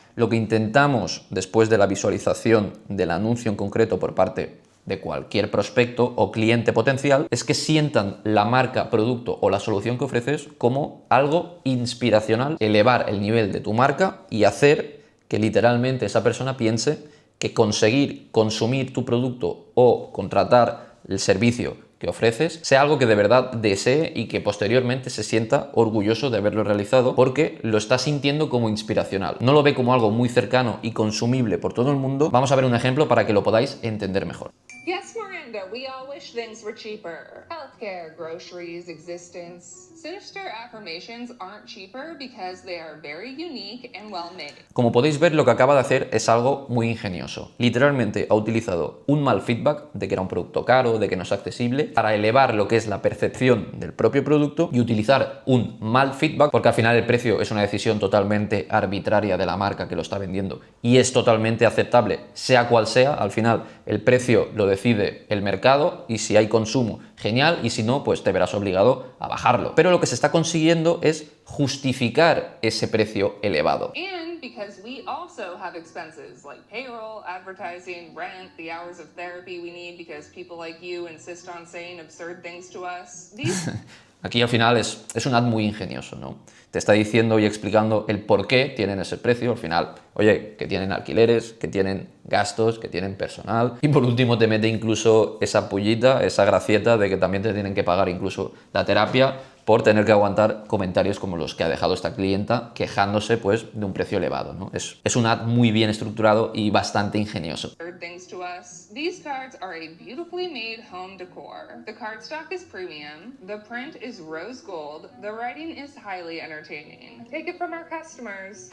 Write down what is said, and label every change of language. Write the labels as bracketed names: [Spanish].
[Spanish] Lo que intentamos después de la visualización del anuncio en concreto por parte de cualquier prospecto o cliente potencial es que sientan la marca, producto o la solución que ofreces como algo inspiracional, elevar el nivel de tu marca y hacer que literalmente esa persona piense que conseguir consumir tu producto o contratar el servicio que ofreces sea algo que de verdad desee y que posteriormente se sienta orgulloso de haberlo realizado porque lo está sintiendo como inspiracional. No lo ve como algo muy cercano y consumible por todo el mundo. Vamos a ver un ejemplo para que lo podáis entender mejor. [English] Yes, Miranda. And we all wish things were cheaper. Healthcare, groceries, existence. Sinister affirmations aren't cheaper because they are very unique and well made. [Spanish] Como podéis ver, lo que acaba de hacer es algo muy ingenioso. Literalmente ha utilizado un mal feedback de que era un producto caro, de que no es accesible, para elevar lo que es la percepción del propio producto y utilizar un mal feedback, porque al final el precio es una decisión totalmente arbitraria de la marca que lo está vendiendo y es totalmente aceptable, sea cual sea. Al final el precio lo decide el mercado y si hay consumo, genial, y si no, pues te verás obligado a bajarlo. Pero lo que se está consiguiendo es justificar ese precio elevado. [English] And because we also have expenses like payroll, advertising, rent, the hours of therapy we need because people like you insist on saying absurd things to us. [Spanish] Aquí al final es un ad muy ingenioso, ¿no? Te está diciendo y explicando el por qué tienen ese precio. Al final, oye, que tienen alquileres, que tienen gastos, que tienen personal. Y por último te mete incluso esa pullita, esa gracieta de que también te tienen que pagar incluso la terapia por tener que aguantar comentarios como los que ha dejado esta clienta quejándose pues de un precio elevado, ¿no? Es un ad muy bien estructurado y bastante ingenioso. [English] These cards are a beautifully made home decor. The cardstock is premium, the print is rose gold, the writing is highly entertaining. Take it from our customers.